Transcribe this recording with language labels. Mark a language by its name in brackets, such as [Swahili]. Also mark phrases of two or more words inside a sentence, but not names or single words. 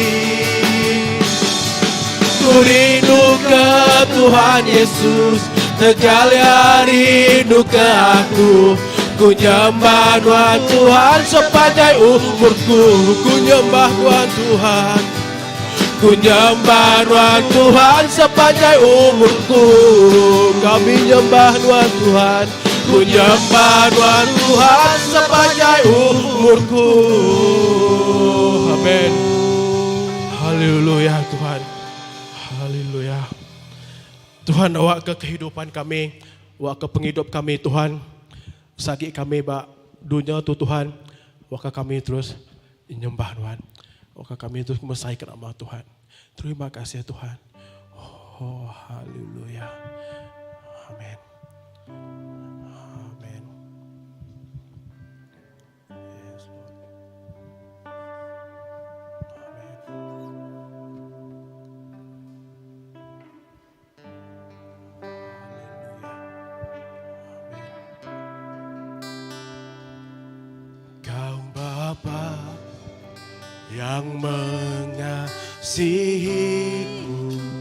[Iban] Ku rindu ke Tuhan Yesus, tegalnya rindu ke aku. Ku nyembah Tuhan sepanjang umurku. Ku nyembah Tuhan, ku nyembah Tuhan sepanjang umurku. Kami nyembah Tuhan, ku nyembah Tuhan sepanjang umurku. Amin. Haleluya Tuhan, haleluya. Tuhan, awak ke kehidupan kami, awak ke penghidup kami Tuhan. Sagi kami bak dunia tu Tuhan, awak kami terus nyembah Tuhan. Awak kami terus mesaikan nama Tuhan. Terima kasih Tuhan. Oh, haleluya. Amin. Amin. [English] Yes, Lord. [Malay] Kau Bapa yang mengasihiku,